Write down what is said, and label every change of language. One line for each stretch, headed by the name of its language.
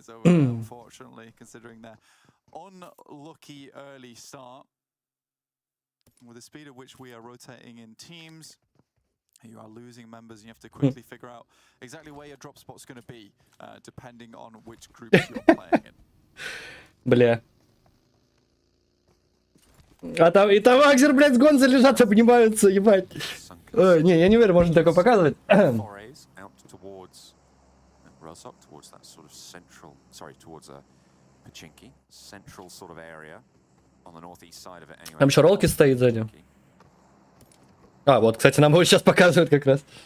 English: Unfortunately, considering their unlucky early start, with the speed at which we are rotating in teams, you are losing members, and you have to quickly figure out exactly where your drop spot's going to be, depending on which groups you're playing in.
Russian: Бля. А там и там Акзер, блядь, с Гонзо лежат, обнимаются, ебать. Не, я не уверен, можно такое показывать.
English: Forays out towards Rosok, towards that sort of central, sorry, towards Pachinki, central sort of area on the northeast side of it anyway.
Russian: Там еще ролки стоит сзади. А, вот, кстати, нам его сейчас показывают как раз.